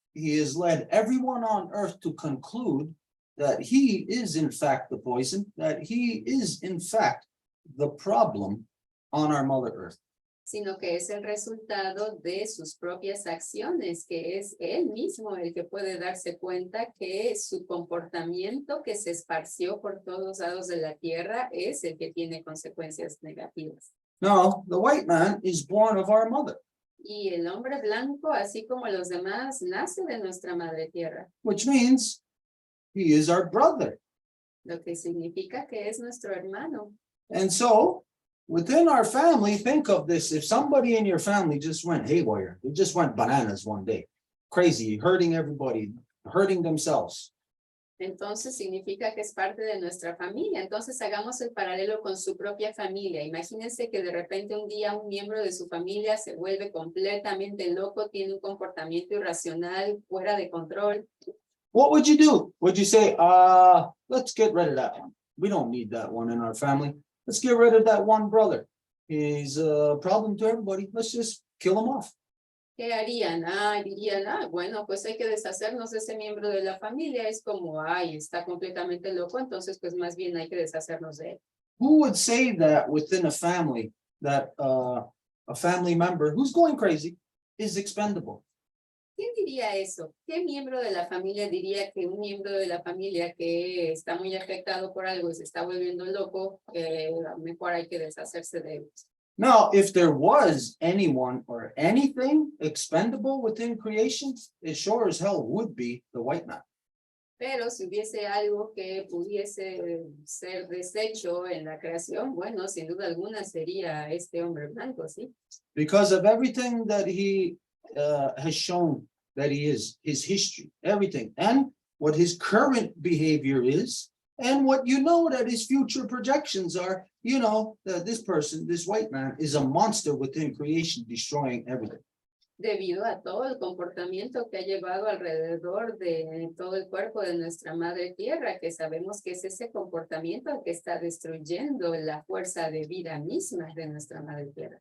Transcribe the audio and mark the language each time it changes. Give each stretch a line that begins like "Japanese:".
English: He has led everyone on earth to conclude that he is in fact the poison, that he is in fact the problem on our Mother Earth.
Spanish: Sino que es el resultado de sus propias acciones, que es él mismo el que puede darse cuenta que su comportamiento que se esparció por todos lados de la tierra es el que tiene consecuencias negativas.
English: Now, the white man is born of our mother,
Spanish: Y el hombre blanco, así como los demás, nace de nuestra madre tierra,
English: which means he is our brother.
Spanish: lo que significa que es nuestro hermano.
English: And so within our family, think of this. If somebody in your family just went haywire, they just went bananas one day, crazy, hurting everybody, hurting themselves.
Spanish: Entonces significa que es parte de nuestra familia. Entonces hagamos el paralelo con su propia familia. Imagínense que de repente un día un miembro de su familia se vuelve completamente loco, tiene un comportamiento irracional, fuera de control.
English: What would you do? Would you say, let's get rid of that one. We don't need that one in our family. Let's get rid of that one brother. He's a problem to everybody. Let's just kill him off.
Spanish: ¿Qué harían? Dirían, bueno, pues hay que deshacernos de ese miembro de la familia. Es como, está completamente loco, entonces pues más bien hay que deshacernos de él.
English: Who would say that within a family, that a family member who's going crazy is expendable?
Spanish: ¿Quién diría eso? ¿Qué miembro de la familia diría que un miembro de la familia que está muy afectado por algo y se está volviendo loco, mejor hay que deshacerse de él?
English: Now, if there was anyone or anything expendable within creation, it sure as hell would be the white man.
Spanish: Pero si hubiese algo que pudiese ser deshecho en la creación, bueno, sin duda alguna sería este hombre blanco, ¿sí?
English: Because of everything that he has shown that he is, his history, everything, and what his current behavior is, and what you know that his future projections are, you know, that this person, this white man, is a monster within creation, destroying everything.
Spanish: Debido a todo el comportamiento que ha llevado alrededor de todo el cuerpo de nuestra madre tierra, que sabemos que es ese comportamiento que está destruyendo la fuerza de vida misma de nuestra madre tierra.